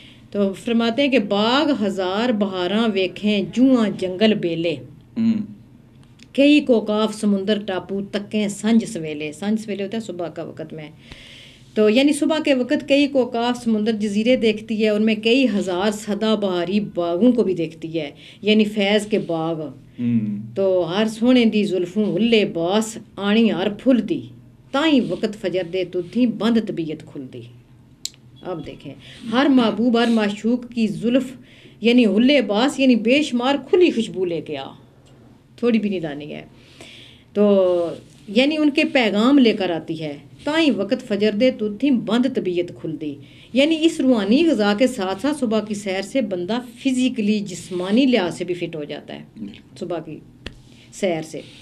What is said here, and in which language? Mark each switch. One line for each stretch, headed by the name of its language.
Urdu: تو فرماتے ہیں کہ
Punjabi: باغ ہزار بہاراں ویکھیں جواں جنگل بیلے کئی کوکاف سمندر ٹاپو تکیں سنج سویلے.
Urdu: سنج سویلے ہوتا ہے صبح کا وقت میں. تو یعنی صبح کے وقت کئی کوکاف سمندر جزیرے دیکھتی ہے, ان میں کئی ہزار سدا بہاری باغوں کو بھی دیکھتی ہے یعنی فیض کے باغ.
Punjabi: تو ہر سونے دی زلفوں ہلے باس آنی ہر پھل دی تائیں وقت فجر دے تو تھی بند طبیعت کھل دی.
Urdu: اب دیکھیں ہر محبوب ہر معشوق کی زلف یعنی ہلے باس یعنی بے شمار کھلی خوشبو لے کے آ, تھوڑی بھی نہیں دانی ہے. تو یعنی ان کے پیغام لے کر آتی ہے.
Punjabi: تائیں وقت فجر دے تو تھی بند طبیعت کھل دی
Urdu: یعنی اس روحانی غذا کے ساتھ ساتھ صبح کی سیر سے بندہ فزیکلی جسمانی لحاظ سے بھی فٹ ہو جاتا ہے صبح کی سیر سے.